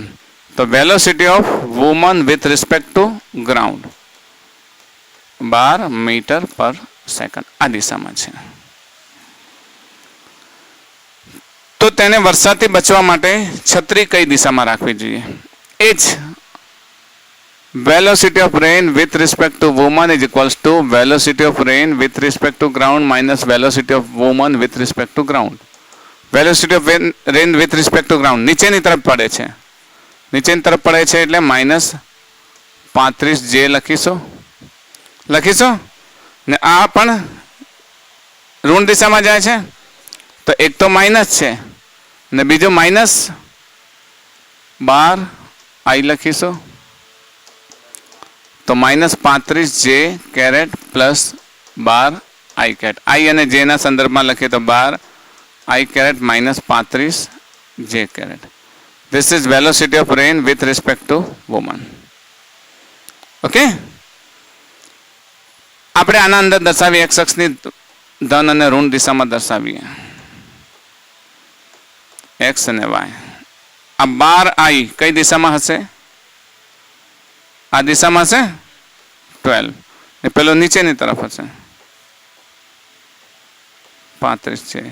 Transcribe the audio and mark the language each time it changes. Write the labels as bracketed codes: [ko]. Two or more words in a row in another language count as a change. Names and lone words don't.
[gu] તો [en] velocity of woman with respect to ground [gu] 12 [en] meter per second [gu] આ દિશામાં છે. તો તેને વરસાદથી બચવા માટે છત્રી કઈ દિશામાં રાખવી જોઈએ? એ જ [en] velocity of rain with respect to woman is equals to velocity of rain with respect to ground minus velocity of woman with respect to ground. Velocity of rain with respect to ground [gu] નીચેની તરફ પડે છે. નીચેની તરફ પડે છે એટલે -35 જે લખીશું ને આ પણ ઋણ દિશામાં જાય છે. તો એક તો માઇનસ છે ને બીજો -12 આઈ લખીશું. તો -35 [en] j caret plus [gu] 12 [en] i caret. [gu] આઈ અને જે ના સંદર્ભમાં લખીએ તો 12 [en] i caret [gu] -35 [en] j caret. This is velocity of rain with respect to woman. [gu] ઓકે, આપણે આના અંદર દર્શાવીએ x અક્ષની ધન અને ઋણ દિશામાં દર્શાવીએ x અને y. આ 12i કઈ દિશામાં હશે? આ દિશામાં હશે 12 ને પેલો નીચેની તરફ હશે 35 છે.